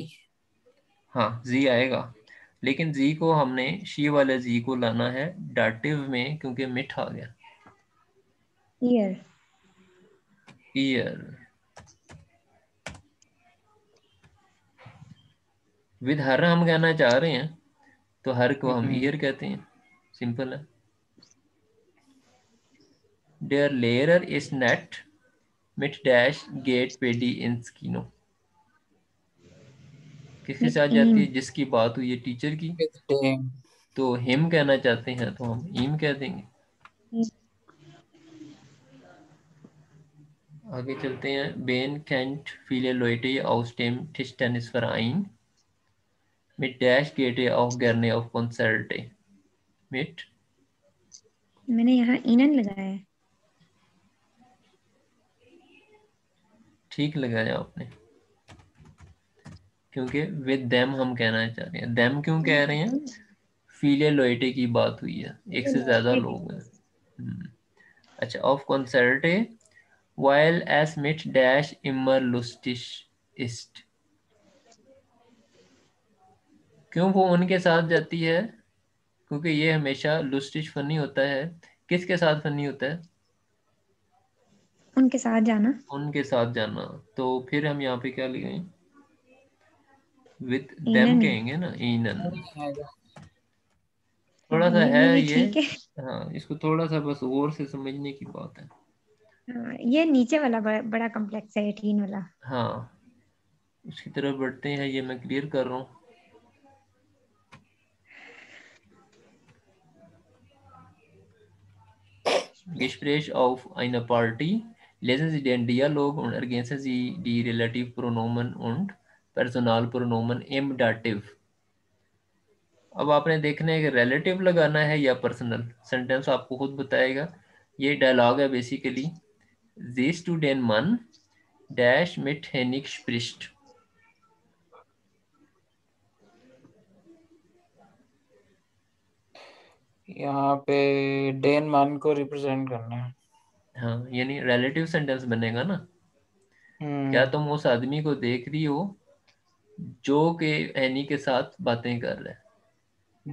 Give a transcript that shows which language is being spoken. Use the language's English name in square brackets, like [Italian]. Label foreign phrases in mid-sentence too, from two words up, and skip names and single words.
[Hindi] हाँ जी आएगा, लेकिन जी को हमने शी वाले जी को लाना है डाटिव में, क्योंकि मिठ आ गया. ईयर. ईयर. [English] with her [Hindi] हम कहना चाह रहे हैं तो हर को हम ईयर कहते हैं. सिंपल है. [German] Der Lehrer ist nett mit dash geht Paddy ins Kino. [Hindi] किसके साथ जाती है? जिसकी बात हुई है टीचर की. तो हिम कहना चाहते हैं तो हम ईम कह देंगे. आगे चलते हैं. [German] Ben kennt viele Leute aus dem Tischtennisverein. Mit dash geht er auch gerne auf Konzerte. Mit [Hindi] मैंने यहाँ इनन लगाया है. ठीक लगाया आपने, क्योंकि [English] with them [Hindi] हम कहना चाह रहे हैं. देम क्यों कह रहे हैं? [German] viele Leute [Hindi] की बात हुई है, एक से ज्यादा लोग हैं. [German] अच्छा. auf Konzerte while es mit dash immer lustig ist. [Hindi] क्यों वो उनके साथ जाती है? क्योंकि ये हमेशा लुस्टिश फनी होता है. किसके साथ फनी होता है? उनके साथ जाना. उनके साथ जाना. तो फिर हम यहाँ पे क्या लिखेंगे? [English] with them [Hindi] कहेंगे ना. ईनन. थोड़ा सा है ये. हाँ, इसको थोड़ा सा बस और से समझने की बात है. हाँ, ये नीचे वाला बड़ा कॉम्प्लेक्स है 18 वाला। हाँ, उसकी तरफ बढ़ते हैं, ये मैं क्लियर कर रहा हूँ। [German] Gespräch auf einer Party. Lesen Sie den Dialog und ergänzen Sie die Relativpronomen und Personalpronomen im Dativ. [Hindi] अब आपने देखना है कि रिलेटिव लगाना है या पर्सनल। सेंटेंस आपको खुद बताएगा। ये डायलॉग है बेसिकली। [German] Siehst du den Mann, डैश mit Henning spricht? [Hindi] यहाँ पे [German] den Mann [Hindi] को रिप्रेजेंट करना है। हाँ, यानी रिलेटिव सेंटेंस बनेगा ना। क्या तुम उस आदमी को देख रही हो जो कि एनी के साथ बातें कर रहा है?